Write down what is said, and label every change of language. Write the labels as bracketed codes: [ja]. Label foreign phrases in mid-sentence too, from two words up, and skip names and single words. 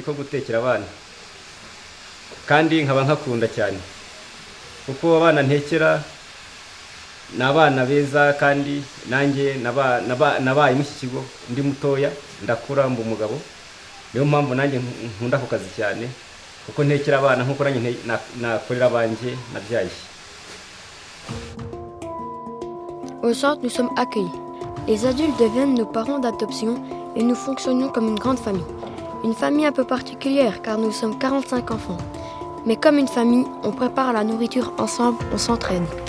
[rw] ko gutekera abana kandi nkaba nkakunda cyane kuko abana ntekera ni abana beza, kandi nanjye nabaye mu kigo ndi mutoya ndakura mba umugabo, niyo mpamvu nanjye nkunda ako kazi cyane kuko ntekera abana nkuko nanjye nakorera abanje nabyaye. [fr] Au centre, nous sommes accueillis. Les adultes deviennent nos parents d'adoption et nous fonctionnons comme une grande famille. Une famille un peu particulière car nous sommes 45 enfants. Mais comme une famille, on prépare la nourriture ensemble, on s'entraide.